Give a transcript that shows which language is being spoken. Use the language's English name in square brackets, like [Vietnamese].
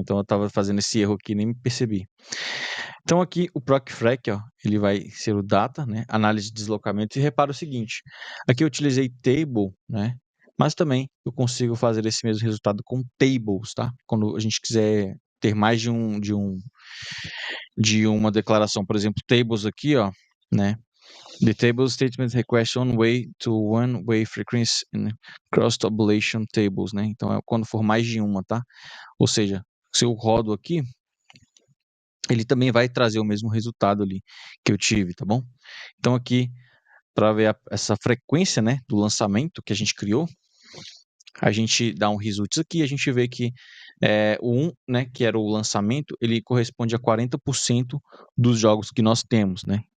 [Portuguese] Então eu tava fazendo esse erro aqui e nem me percebi. Então aqui o procfrec, ó, ele vai ser o data, né, análise de deslocamento. E repara o seguinte, aqui eu utilizei table, né, mas também eu consigo fazer esse mesmo resultado com tables, tá? Quando a gente quiser ter mais de um de uma declaração, por exemplo, tables aqui, ó, né? [English] The table statement requests one-way to one-way frequency in cross-tabulation tables, né? [Portuguese] Então é quando for mais de uma, tá? Ou seja, se eu rodo aqui, ele também vai trazer o mesmo resultado ali que eu tive, tá bom? Então aqui, para ver essa frequência, né, do lançamento que a gente criou, a gente dá um results aqui, a gente vê que o 1, né, que era o lançamento, ele corresponde a 40% dos jogos que nós temos, né?